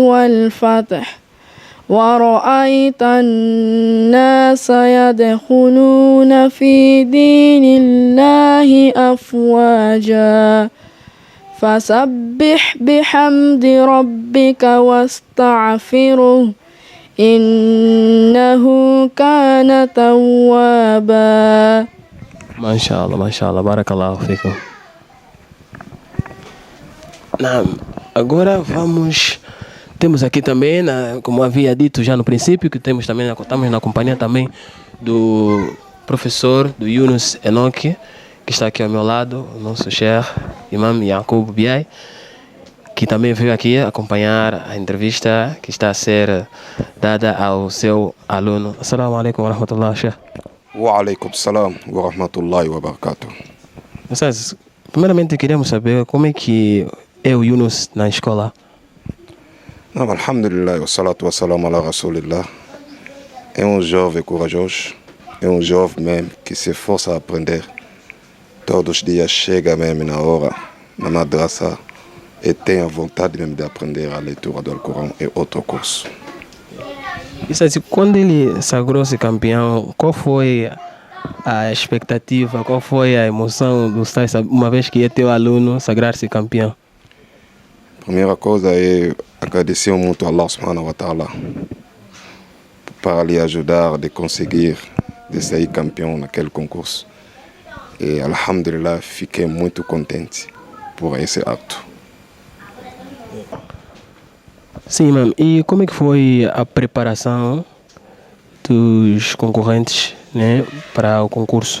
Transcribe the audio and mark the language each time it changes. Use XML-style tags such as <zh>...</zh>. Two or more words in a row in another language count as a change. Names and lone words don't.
<ar>والفتح ورأيت الناس يدخلون في دين الله أفواجا فسبح بحمد ربك واستغفره إنه كان توابا. ما شاء الله بارك الله فيكم. نعم,</ar> <pt>agora temos aqui também, como havia dito já no princípio, que estamos na companhia também do professor, do Yunus Enoque, que está aqui ao meu lado, o nosso Sheikh Imam Yaqub Biai, que também veio aqui acompanhar a entrevista que está a ser dada ao seu aluno.</pt> <ar>السلام عليكم ورحمة الله, Sheikh. وعليكم السلام ورحمة الله وبركاته.</ar> <pt>Primeiramente queríamos saber como é que é o Yunus na escola.</pt> <ar>الحمد لله، والصلاة والسلام على رسول الله.</ar> <pt>É um jovem corajoso, é um jovem mesmo que se esforça a aprender. Todos os dias chega mesmo na hora, na madraça, e tem a vontade mesmo de aprender a leitura do Alcorão e outro curso. Isso assim, quando ele sagrou-se campeão, qual foi a expectativa, qual foi a emoção do estar, uma vez que é teu aluno sagrar-se campeão? Primeira coisa é agradecer muito a Allah</pt> <ar>سبحانه وتعالى</ar> <pt>para lhe ajudar de conseguir de sair campeão naquele concurso. E alhamdulillah, fiquei muito contente por esse ato. Sim, mano. E como é que foi a preparação dos concorrentes, né, para o concurso?</pt>